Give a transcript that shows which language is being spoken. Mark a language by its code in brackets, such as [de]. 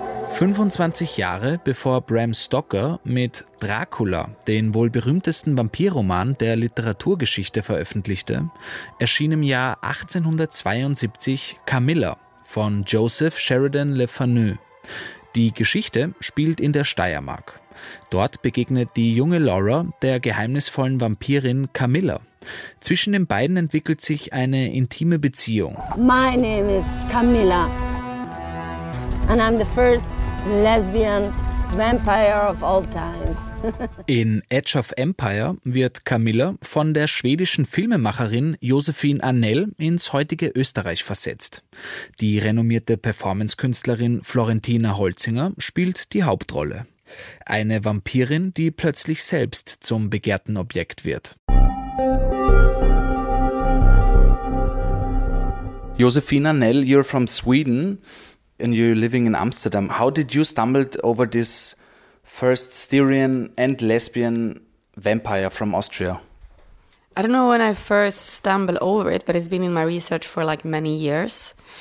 [de] 25 Jahre bevor Bram Stoker mit Dracula den wohl berühmtesten Vampirroman der Literaturgeschichte veröffentlichte, erschien im Jahr 1872 Camilla von Joseph Sheridan Le Fanu. Die Geschichte spielt in der Steiermark. Dort begegnet die junge Laura der geheimnisvollen Vampirin Camilla. Zwischen den beiden entwickelt sich eine intime Beziehung. [en] My name is Camilla and I'm the first lesbian vampire of all times. [de] In Edge of Empire wird Camilla von der schwedischen Filmemacherin Josephine Arnell ins heutige Österreich versetzt. Die renommierte Performancekünstlerin Florentina Holzinger spielt die Hauptrolle. Eine Vampirin, die plötzlich selbst zum begehrten Objekt wird. [en] Josefina Nell, you're from Sweden and you're living in Amsterdam. How did you stumble over this first Styrian and lesbian vampire from Austria? I don't know when I first stumbled over it, but it's been in my research for like many years.